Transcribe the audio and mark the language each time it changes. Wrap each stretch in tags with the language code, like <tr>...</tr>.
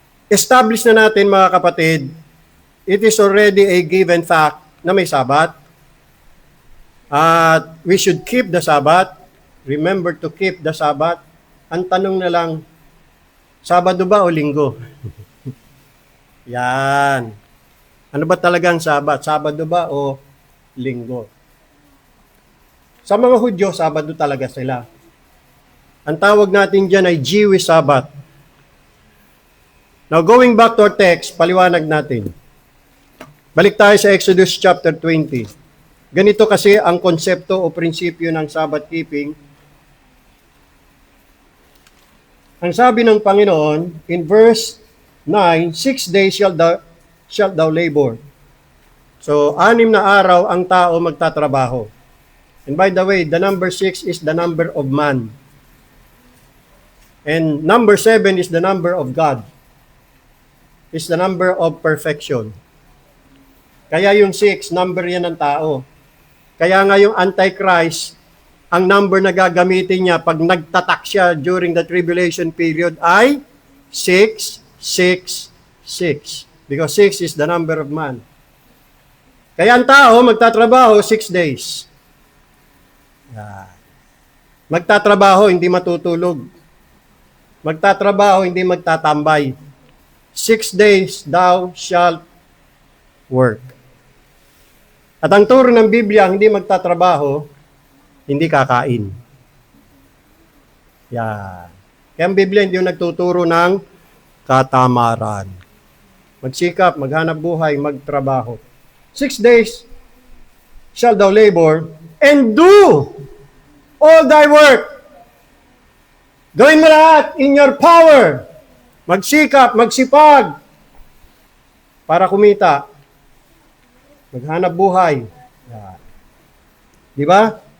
<tl>Establish na natin mga kapatid,</tl> <en>it is already a given fact</en> <tl>na may Sabbath.</tl> <en>At we should keep the Sabbath. Remember to keep the Sabbath.</en> <tl>Ang tanong na lang, Sabado ba o Linggo? Yan. Ano ba talagang Sabbath? Sabado ba o Linggo? Sa mga Hudyo, Sabado talaga sila. Ang tawag natin dyan ay Jewish Sabbath. Now,</tl> <en>going back to our text,</en> <tl>paliwanag natin. Balik tayo sa Exodus chapter 20. Ganito kasi ang konsepto o prinsipyo ng Sabbath keeping. Ang sabi ng Panginoon, in verse 9,</tl> <en>6 days shalt thou labor.</en> <tl>So, 6 na araw ang tao magtatrabaho.</tl> <en>And by the way, the number 6 is the number of man. And number 7 is the number of God. Is the number of perfection.</en> <tl>Kaya yung 6, number yan ng tao. Kaya nga yung Antichrist, ang number na gagamitin niya pag nagtatak siya during the tribulation period ay 666.</tl> <en>Because 6 is the number of man.</en> <tl>Kaya ang tao magtatrabaho 6 days. Magtatrabaho, hindi matutulog. Magtatrabaho, hindi magtatambay.</tl> <en>6 days thou shalt work.</en> <tl>At ang turo ng Biblia, hindi magtatrabaho, hindi kakain. Yan. Kaya ang Biblia hindi yung nagtuturo ng katamaran. Magsikap, maghanap buhay, magtrabaho.</tl> <en>6 days shall thou labor and do all thy work.</en> <tl>Gawin mo lahat</tl> <en>in your power.</en> <tl>Magsikap, magsipag para kumita. Maghanap buhay. Yan. Di ba?</tl>